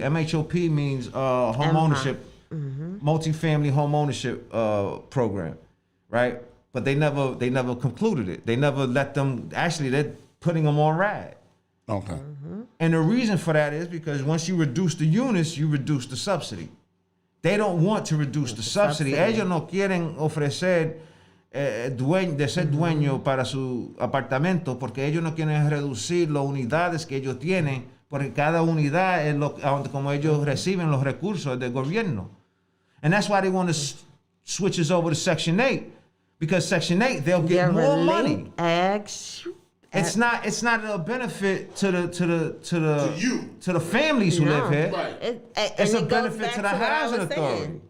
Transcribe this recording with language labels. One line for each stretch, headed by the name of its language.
English: MHOP means home ownership, multifamily home ownership program, right? But they never concluded it. They never let them. Actually, they're putting them on RAD. Okay. And the reason for that is because once you reduce the units, you reduce the subsidy. They don't want to reduce the subsidy.
Spanish: Ellos no quieren ofrecer de ser dueño para su apartamento porque ellos no quieren reducir las unidades que ellos tienen porque cada unidad es como ellos reciben los recursos del gobierno.
English: And that's why they want to switch us over to Section 8. Because Section 8, they'll get more money. It's not a benefit to the families who live here. Right. It's a benefit to the housing authority.